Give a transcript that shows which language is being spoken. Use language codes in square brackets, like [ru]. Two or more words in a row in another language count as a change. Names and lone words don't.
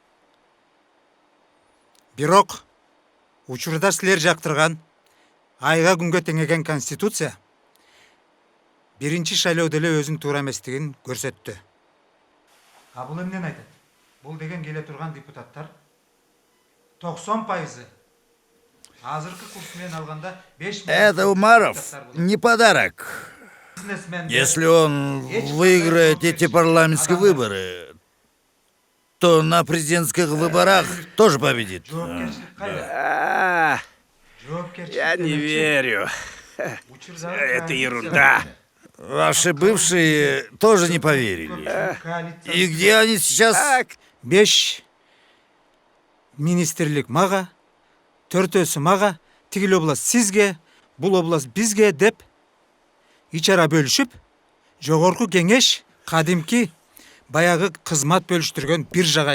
[ky] Бирок учурда силер жактырган айга күнгө теңеген конституция биринчи шайлоодо эле өзүн туура эместигин көрсөттү. А бул эмнени айтат? Бул деген келе турган депутаттар 90% азыркы курс менен алганда 5 [ru] Это Умаров не подарок. Если он выиграет эти парламентские выборы, что на президентских выборах тоже победит. Я не верю. Это ерунда. Ваши бывшие тоже не поверили. И где они сейчас? [ky] 5 министрлик мага, 4-өсү мага, тигил область сизге, бул область бизге деп ичара бөлүшүп, жогорку кеңеш кадимки баягы кызмат бөлүштүргөн бир жага